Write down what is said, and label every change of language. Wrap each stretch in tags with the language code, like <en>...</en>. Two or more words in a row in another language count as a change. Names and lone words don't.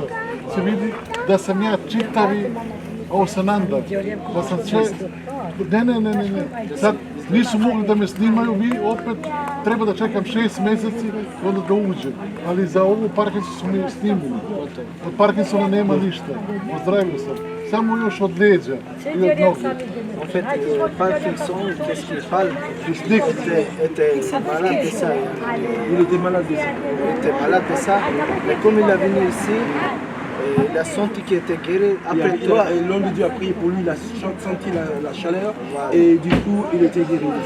<sr>Se vidi da sam ja čitavi Osananda, da sam sve... Ne. Sad nisu mogli da me snimaju, vi opet treba da čekam 6 mjeseci onda da uđem. Ali za ovu Parkinson su mi snimili. Od Parkinsona nema ništa. Ozdravio sam. Samo još od leđa i od nogu.</sr> <fr>En fait, Parkinson, qu'est-ce qu'il parle? Était malade de ça. Il était malade de ça. Il était malade de ça. Mais comme il est venu ici, il a senti qu'il était guéri. Après toi, Et l'homme de Dieu a prié pour lui, il a senti la chaleur et du coup il était guéri de ça.</fr>